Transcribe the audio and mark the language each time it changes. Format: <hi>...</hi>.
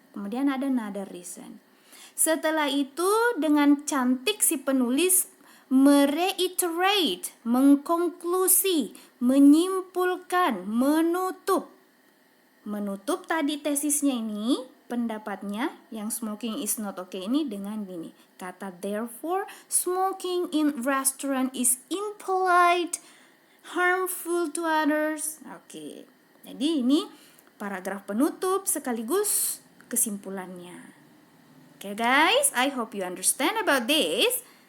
<id>Kemudian ada</id> <en>another reason.</en> <id>Setelah itu dengan cantik si penulis mereiterate, mengkonklusi, menyimpulkan, menutup. Menutup tadi tesisnya ini, pendapatnya yang</id> <en>smoking is not okay</en> <id>ini dengan ini.</id> <en>Kata therefore, smoking in restaurant is impolite, harmful to others.</en> <id>Oke. Jadi ini paragraf penutup sekaligus kesimpulannya.</id> <en>Oke guys, I hope you understand about this.</en>